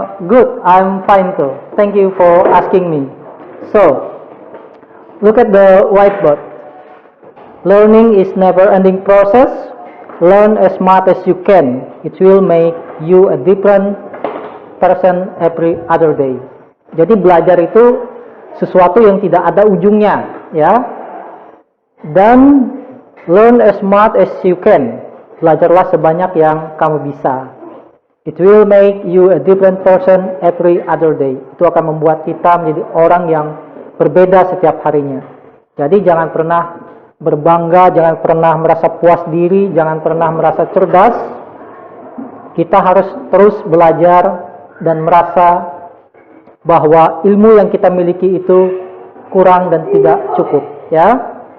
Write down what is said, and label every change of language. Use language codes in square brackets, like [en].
[en] Good, I'm fine too. Thank you for asking me. So, look at the whiteboard. Learning is never-ending process. Learn as much as you can. It will make you a different person every other day. [id] Jadi belajar itu sesuatu yang tidak ada ujungnya, ya. Dan [en] learn as much as you can. [id] Belajarlah sebanyak yang kamu bisa. [en] It will make you a different person every other day. [id] Itu akan membuat kita menjadi orang yang berbeda setiap harinya. Jadi jangan pernah berbangga, jangan pernah merasa puas diri, jangan pernah merasa cerdas. Kita harus terus belajar dan merasa bahwa ilmu yang kita miliki itu kurang dan tidak cukup, ya.